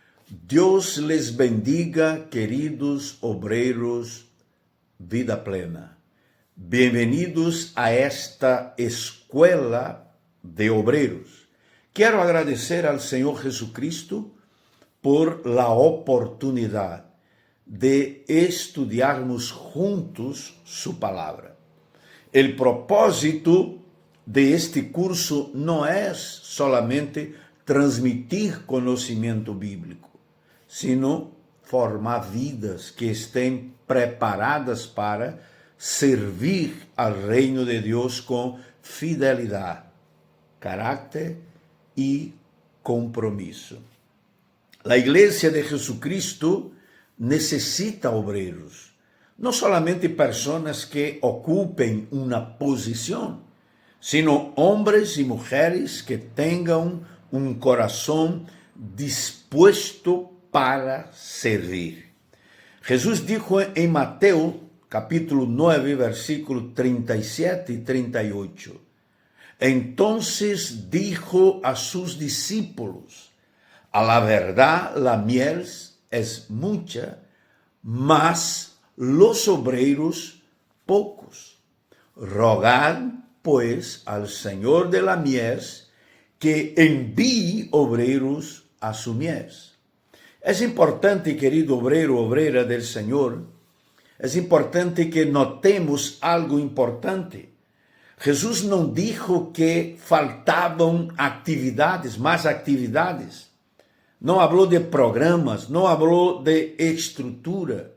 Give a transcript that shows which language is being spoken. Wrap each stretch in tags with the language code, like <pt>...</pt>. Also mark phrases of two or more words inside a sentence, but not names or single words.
<pt>Deus</pt> <es>les bendiga,</es> <pt>queridos obreiros Vida Plena. Bem-vindos a esta escola de obreiros. Quero agradecer ao Senhor Jesucristo</pt> <es>por la</es> <pt>oportunidade de estudarmos juntos su palavra. O propósito de este curso não é solamente transmitir conhecimento bíblico, sino formar vidas que estén preparadas para servir ao reino de Deus com fidelidade, caráter e compromisso. A Igreja de Jesucristo necessita obreiros, não solamente pessoas que ocupem uma posição, sino homens e mulheres que tenham um coração disposto para servir. Jesus dijo em Mateus, capítulo 9, versículo 37 e 38.</pt> <es>Entonces dijo a sus discípulos: a la verdad la miel es mucha, mas los obreros pocos. Rogad pues al Señor de la mies que envíe obreiros a su mies.</es> <pt>É importante, querido obreiro, obreira del Senhor, é importante que notemos algo importante. Jesus não dijo que faltavam atividades, mais atividades. Não falou de programas, não falou de estrutura.</pt>